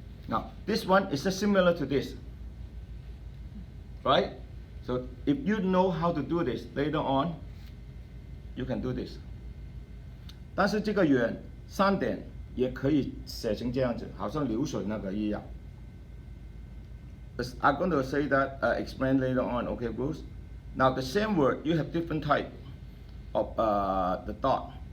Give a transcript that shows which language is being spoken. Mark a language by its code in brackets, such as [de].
[en] Now, this one is just similar to this, right? So if you know how to do this later on, you can do this. [zh] 但是这个圆3点也可以写成这样子，好像流水那个一样。 [en] I'm going to say that, explain later on, okay, Bruce? Now the same word, you have different type of the dot.